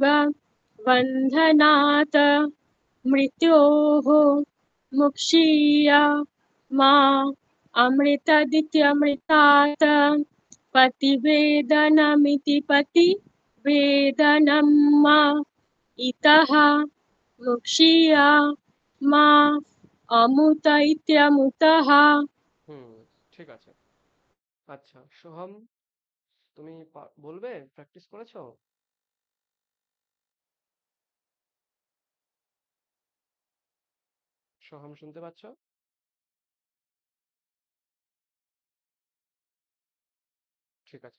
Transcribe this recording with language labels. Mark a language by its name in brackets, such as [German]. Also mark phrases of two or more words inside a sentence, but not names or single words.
[Sanskrit] बन्धनात् मृत्योः मुक्षीय मा अमृतादित्यमृतात् प्रतिवेदनमिति प्रतिवेदनं इतः मुक्षीय मा अमुत इत्यमुतः। [Bangla] ঠিক আছে। আচ্ছা সোহম, তুমি বলবে? প্র্যাকটিস করেছো? সোহম শুনতে পাচ্ছ? ঠিক আছে।